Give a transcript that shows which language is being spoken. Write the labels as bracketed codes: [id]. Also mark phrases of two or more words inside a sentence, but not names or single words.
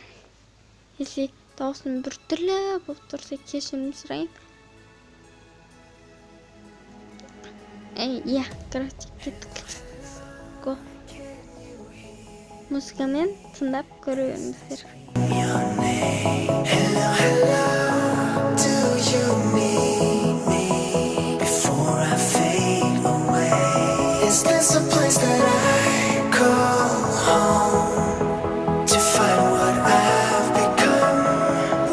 [kk] Если дауысым бір түрлі болып тұрса кешірім сұрайын. Короче, кеттік. Го. Музыкамен тыңдап көре беріңіздер. [en] Is this a place that I call home to find what I've become?